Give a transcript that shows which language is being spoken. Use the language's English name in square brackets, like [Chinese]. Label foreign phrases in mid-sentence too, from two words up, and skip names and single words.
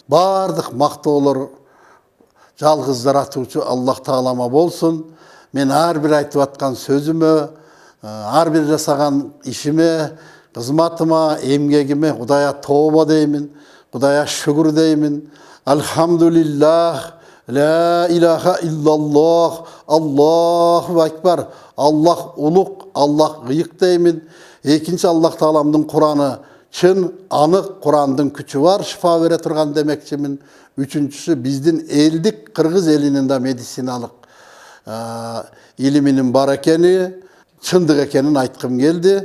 [Kyrgyz] Бардык мактоолор жалгыз жаратуучу Аллах Таалама болсун. Мен ар бир айтып аткан сөзүмө, ар бир жасаган ишиме, кызматыма, эмгегиме Кудайга тобо деймин. Кудайга шүгүр деймин. [Arabic] الحمد لله، لا إله إلا الله، الله أكبر. [Kyrgyz] Аллах улук, Аллах кыйык деймин. Экинчи Аллах Тааламдын Кураны чын, анык, Курандын күчү бар, шифа бере турган демекчимин. Үчүнчүсү биздин элдик кыргыз элинин да медициналык илиминин бар экени, чындык экенин айткым келди.